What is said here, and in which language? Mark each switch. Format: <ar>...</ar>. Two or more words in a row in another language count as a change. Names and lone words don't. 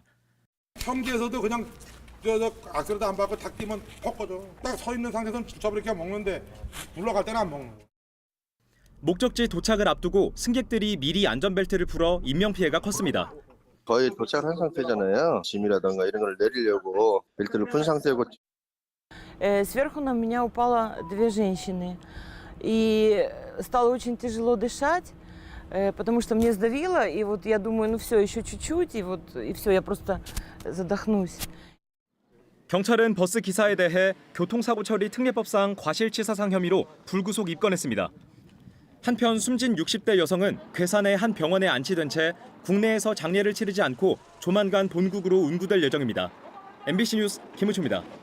<ko>혐기에서도 그냥 악셀도 안 밟고 탁 뛰면 퍽 꺼져. 딱 서 있는 상태에서는 주차를 이렇게 먹는데 물러갈 때는 안 먹는 거야. 목적지 도착을 앞두고 승객들이 미리 안전벨트를 풀어 인명피해가 컸습니다. 거의 도착한 상태잖아요. 짐이라던가 이런 걸 내리려고 벨트를 푼 상태고.</ko> <ru>Сверху на меня упало две женщины, и стало очень тяжело дышать, потому что мне сдавило, и вот я думаю, ну все, еще чуть-чуть, и все, я просто задохнусь.</ru> <ko>경찰은 버스 기사에 대해 교통사고 처리 특례법상 과실치사상 혐의로 불구속 입건했습니다. 한편 숨진 60대 여성은 괴산의 한 병원에 안치된 채 국내에서 장례를 치르지 않고 조만간 본국으로 운구될 예정입니다. MBC 뉴스 김우초입니다.</ko>